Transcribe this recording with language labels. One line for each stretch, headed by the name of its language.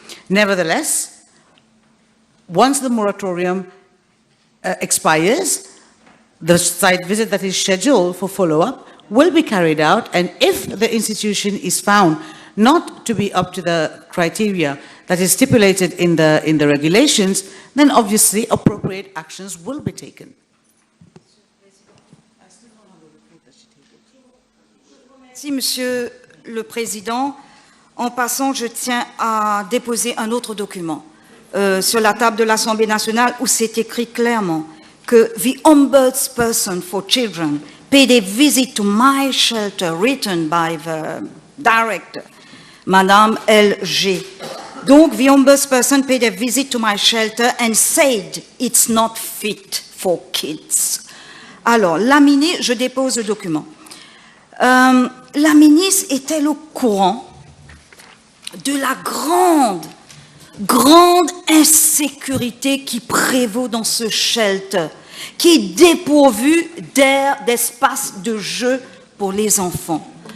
English: Nevertheless, once the moratorium expires, the site visit that is scheduled for follow-up will be carried out, and if the institution is found not to be up to the criteria that is stipulated in the regulations, then obviously appropriate actions will be taken.
French: Merci, Monsieur le Président. En passant, je tiens à déposer un autre document sur la table de l'Assemblée nationale où c'est écrit clairement que
English: the Ombudsperson for Children paid a visit to my shelter written by the director,
French: Madame L.G. Donc,
English: the Ombudsperson paid a visit to my shelter and said it's not fit for kids.
French: Alors, la ministre, je dépose le document. La ministre est-elle au courant de la grande insécurité qui prévaut dans ce shelter, qui est dépourvu d'espace de jeu pour les enfants?